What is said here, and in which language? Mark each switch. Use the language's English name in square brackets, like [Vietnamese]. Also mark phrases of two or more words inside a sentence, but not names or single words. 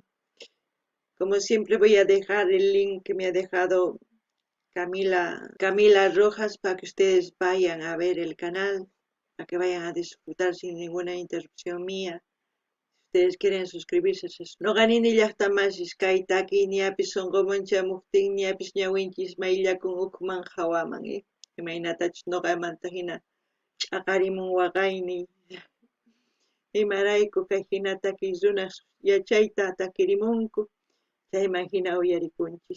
[Spanish] Como siempre voy a dejar el link que me ha dejado Camila Rojas para que ustedes vayan a ver el canal, para que vayan a disfrutar sin ninguna interrupción mía. Si ustedes quieren suscribirse, [Quechua] no ganin llaqtamasis kaytaki niapis sonqomunchamuqtin niapis ñawinchis mayllakun ukman hawaman, imaynatachus noqamanta hina ch'aqarimun waqayniy. Imarayku kay hina takiy runaq yachayta takirimunku, chayman hina uyarikunchis.